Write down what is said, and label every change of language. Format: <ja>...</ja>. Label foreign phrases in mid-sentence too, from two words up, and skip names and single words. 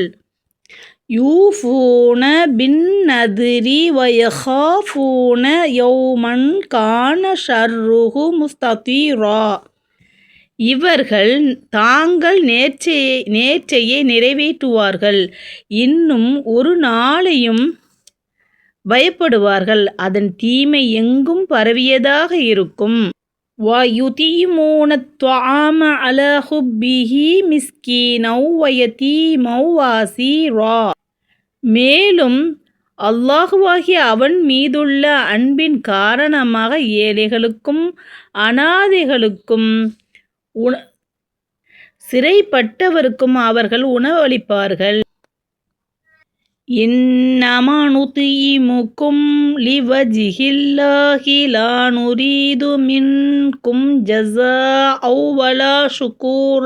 <ar>يوفون بالنذر ويخافون يوما كان شره مستطيرا.</ar> <ta>இவர்கள் தாங்கள் நேர்ச்சையை நிறைவேற்றுவார்கள், இன்னும் ஒரு நாளையும் பயப்படுவார்கள், அதன் தீமை எங்கும் பரவியதாக இருக்கும்.</ta> <ar>وَيُطْعِمُونَ الطَّعَامَ عَلَى حُبِّهِ مِسْكِينًا وَيَتِيمًا وَأَسِيرًا.</ar> <ta>மேலும் அல்லாஹ்வாகிய அவன் மீதுள்ள அன்பின் காரணமாக ஏழைகளுக்கும் அனாதைகளுக்கும் சிறைப்பட்டவருக்கும் அவர்கள் உணவளிப்பார்கள்.</ta> <ar>إنما نطعمكم لوجه الله لا نريد منكم جزاء ولا شكورا.</ar>